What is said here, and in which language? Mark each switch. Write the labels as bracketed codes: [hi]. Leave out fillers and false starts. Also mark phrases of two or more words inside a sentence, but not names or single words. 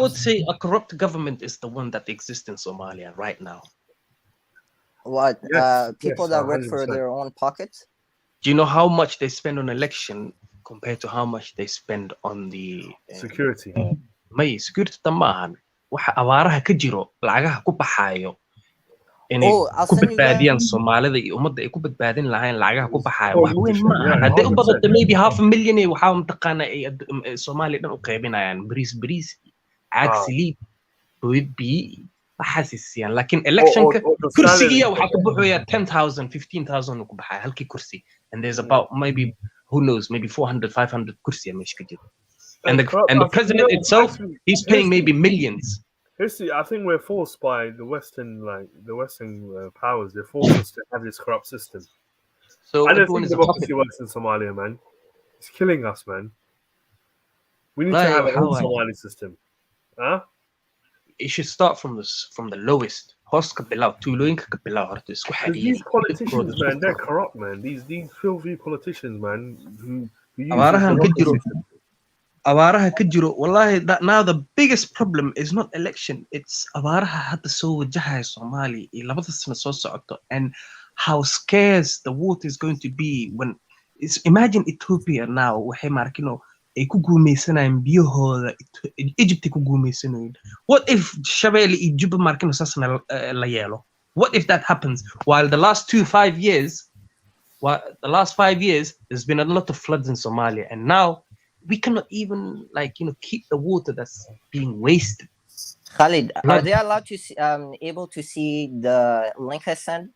[en] I would say a corrupt government is the one that exists in Somalia right now. What? People that work for their own pockets? Do you know how much they spend on election compared to how much they spend on the security? [so] Security tamahan. Waxa abaaraha ka jiro lacagaha ku baxayo inay ku badbaadiyaan Soomaalida iyo ummadda ay ku badbaadin lahayn lacagaha ku baxayo wax weyn ma aha haddii u badato maybe 500,000 waxa mataqaana ay Soomaaliya dhan u qaybinayaan bariis caag saliid biyo waxaasisiyaan laakiin electionka kursigiya waxa ka buuxaya 10,000 15,000 ku baxaya halkii kursi [en] and there's about maybe who knows maybe [so] 400 500 kursiya meesha ka jiro [en] and the president itself he's paying maybe millions. I think we're forced by the Western powers. They're forced us to have this corrupt system. So I don't think democracy works in Somalia, man. It's killing us, man. We need to have a whole Somali system. Huh? It should start from the lowest. These politicians, man, they're corrupt, man. These filthy politicians, man, who use [so] abaaraha ka jiro wallahi [en] now the biggest problem is not election, it's [so] abaaraha hadda soo wajahaya Somali iyo labada sano soo socoto [en] and how scarce the water is going to be when imagine Ethiopia now [so] waxay markino ay ku guumeysanayaan biyahooda Egypt ku guumeysanayaan. [en] What if [so] Shabelle iyo Juba markino saasna la yeelo? [en] What if that happens while the last 5 years there's been a lot of floods in Somalia and now we cannot even keep the water that's being wasted. Khalid, are they allowed to able to see the link I sent?